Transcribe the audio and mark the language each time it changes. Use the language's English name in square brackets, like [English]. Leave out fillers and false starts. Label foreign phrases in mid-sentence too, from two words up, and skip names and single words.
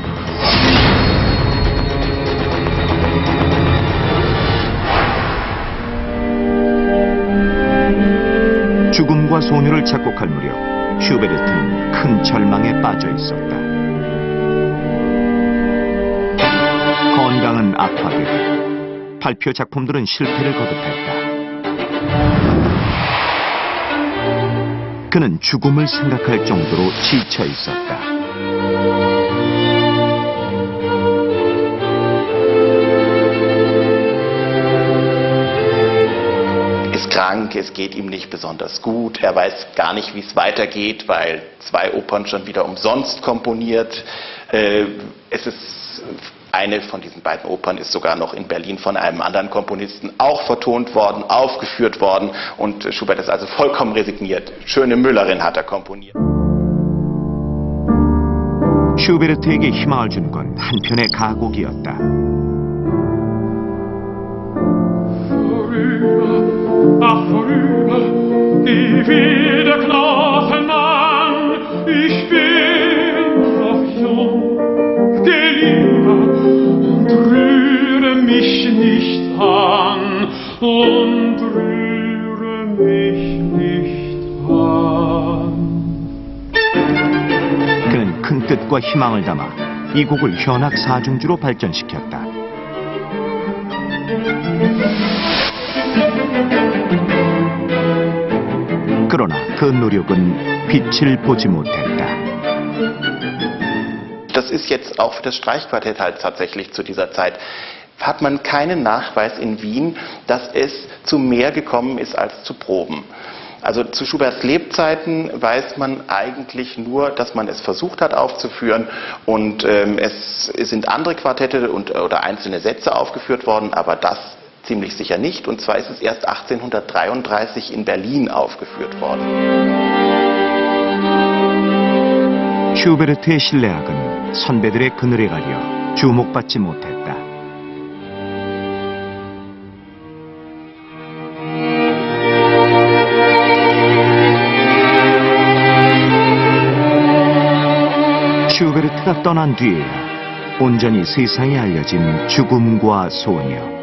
[Korean] 죽음과 소녀를 작곡할 무렵 슈베르트는 큰 절망에 빠져 있었다. 건강은 악화되고 발표 작품들은 실패를 거듭했다. 그는 죽음을 생각할 정도로 지쳐 있었다. [German] Ist krank, es geht ihm nicht besonders gut, er weiß gar nicht, wie es weitergeht, weil 2 Opern schon wieder umsonst komponiert. Es ist eine von diesen beiden Opern ist sogar noch in Berlin von einem anderen Komponisten auch vertont worden, aufgeführt worden und Schubert ist also vollkommen resigniert. Schöne Müllerin hat er komponiert. [Korean] 슈베르트에게 희망을 준 건 한편의 가곡이었다. [German] Ach, vorüber, nie wieder Knochenmann, ich bin noch jung, geh lieber und rühre mich nicht an, und rühre mich nicht an. [Korean] 그는 큰 뜻과 희망을 담아 이 곡을 현악 사중주로 발전시켰다. 그러나 그 노력은 빛을 보지 못했다. [German] Das ist jetzt auch für das Streichquartett halt tatsächlich zu dieser Zeit. Hat man keinen Nachweis in Wien, dass es zu mehr gekommen ist als zu Proben. Also zu Schuberts Lebzeiten weiß man eigentlich nur, dass man es versucht hat aufzuführen und es sind andere Quartette oder einzelne Sätze aufgeführt worden, aber das ziemlich sicher nicht. Und zwar ist es erst 1833 in Berlin aufgeführt worden. [Korean] 슈베르트의 신뢰학은 선배들의 그늘에 가려 주목받지 못했다. 슈베르트가 떠난 뒤에야 온전히 세상에 알려진 죽음과 소녀.